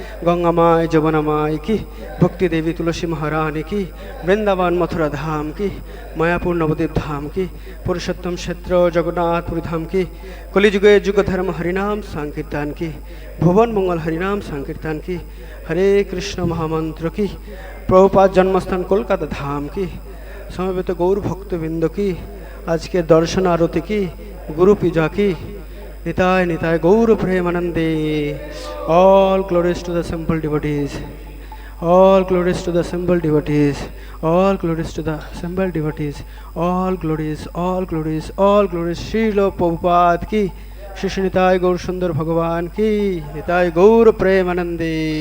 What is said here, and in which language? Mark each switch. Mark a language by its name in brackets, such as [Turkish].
[Hindi] गंगा माई जमुना माई की, भक्ति देवी तुलसी महारानी की, वृंदावन मथुरा धाम की, मायापुर नवद्वीप धाम की, पुरुषोत्तम क्षेत्र जगन्नाथपुरी धाम की, कलिजुगे युग धर्म हरिनाम संकीर्तन की, भुवन मंगल हरिनाम संकीर्तन की, हरे कृष्ण महामंत्र की, प्रभुपाद जन्मस्थान कोलकाता धाम की, समवेत गौर भक्तबिंद की, आज के दर्शन आरती की, गुरु पूजा की, निताय निताय गौर प्रेमानंदे। [English] All glories to the simple devotees, all glories to the simple devotees, all glories to the simple devotees, all glories, all glories, all glories। [Hindi] Srila Prabhupada की, श्री निताय गौर सुंदर भगवान की, निताय गौर प्रेमानंदे।